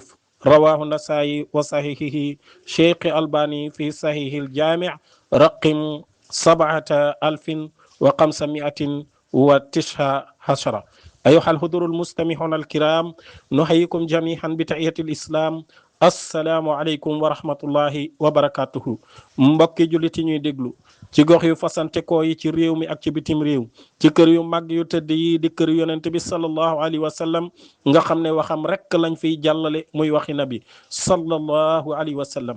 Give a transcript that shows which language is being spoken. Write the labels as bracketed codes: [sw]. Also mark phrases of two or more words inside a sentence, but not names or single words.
[ar] رواه النسائي وصحيحه شيخ الباني في صحيح الجامع رقم 7519. أيها الحضور المستمعون الكرام، نحييكم جميعا بتحية الإسلام. السلام عليكم ورحمة الله وبركاته. [wo] mbokki jullit yi ñuy déglu ci gox yu fasante koo yi ci réew mi ak ci bitim réew, ci kër yu mag yu tëdd yi di kër yonent bi [ar] صلى الله عليه وسلم, [wo] nga xam ne waxam rekk lañ fiy jàllale muy waxi nabi [ar] صلى الله عليه وسلم.